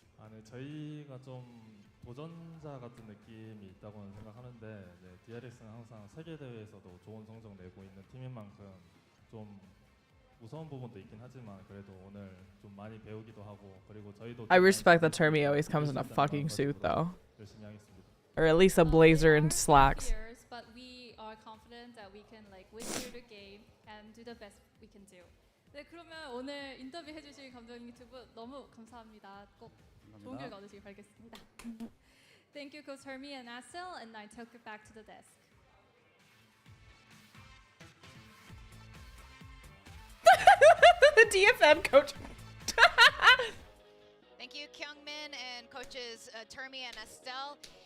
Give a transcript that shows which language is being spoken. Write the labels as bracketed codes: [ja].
[ko] 네, 저희가 좀 도전자 같은 느낌이 있다고는 생각하는데 네, DRX는 항상 세계 대회에서도 좋은 성적 내고 있는 팀인 만큼 좀 무서운 부분도 있긴 하지만 그래도 오늘 좀 많이 배우기도 하고 그리고 저희도 [en] I respect that Termi always comes in a fucking suit though. [ko] 열심히 하겠습니다. [en] Or at least a blazer and slacks. But we are confident that we can like win through the game and do the best we can do. [ko] 네, 그러면 오늘 인터뷰 해주신 감독님 두 분 너무 감사합니다. 꼭 좋은 결과 얻으시길 바라겠습니다. [en] Thank you, Coach Hermie and Asel, and I took it back to the desk. The DFM coach. Thank you, Kyungmin and coaches Termi and Estelle.